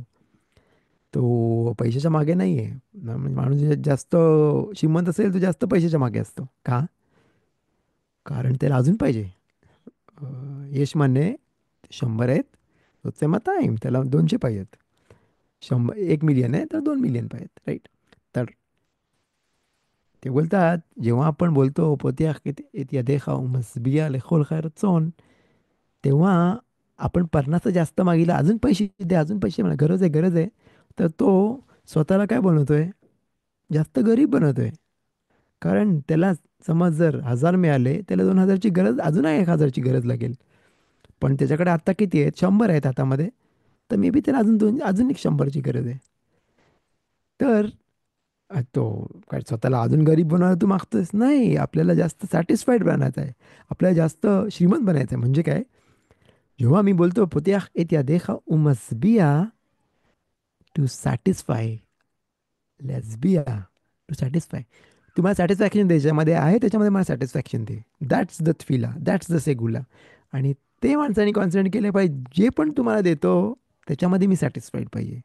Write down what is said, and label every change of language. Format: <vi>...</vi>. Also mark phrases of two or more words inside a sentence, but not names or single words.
<mr>तो पैशाच्या मागे नाही आहे. म्हणजे माणूस जास्त श्रीमंत असेल तो जास्त पैशाच्या मागे असतो का, कारण त्याला अजून पाहिजे. यश माने 100 आहेत रोजचे मत आहे त्याला 200 पाहिजेत. 100 1 मिलियन आहे तर 2 मिलियन पाहिजेत राईट. तर ते बोलतात, जेव्हा आपण बोलतो</mr> <he>פותח את ידיך ומשביע לכל חי רצון,</he> <mr>तेव्हा आपण पन्नासचं जास्त मागितलं, अजून पैसे दे, अजून पैसे, मला गरज आहे, गरज आहे. तर तो स्वतःला काय बनवतोय? जास्त गरीब बनवतोय. कारण त्याला समज जर 1000 मिळाले, त्याला 2000ची गरज, अजून 1000ची गरज लागेल. पण त्याच्याकडे आता किती आहेत? 100 आहेत हातामध्ये. तर</mr> <en>may be</en> <mr>त्याला अजून एक 100ची गरज आहे. तर तो काय स्वतःला अजून गरीब बनवायला तू मागतोयस? नाही, आपल्याला जास्त सॅटिस्फाईड बनायचं आहे. आपल्याला जास्त श्रीमंत बनायचं आहे. म्हणजे काय? जेव्हा मी बोलतो</mr> <he>"פותח את ידיך ומשביע",</he> <en>to satisfy, लेस्बिया, to satisfy.</en> <mr>तुम्हाला सॅटिस्फॅक्शन त्याच्यामध्ये आहे, त्याच्यामध्ये मला सॅटिस्फॅक्शन दे.</mr> <en>that's the tfila, that's the segula.</en> <mr>आणि ते माणसाने कॉन्सन्ट्रेट केलं पाहिजे, जे पण तुम्हाला देतो त्याच्यामध्ये मी सॅटिस्फाईड पाहिजे.</mr>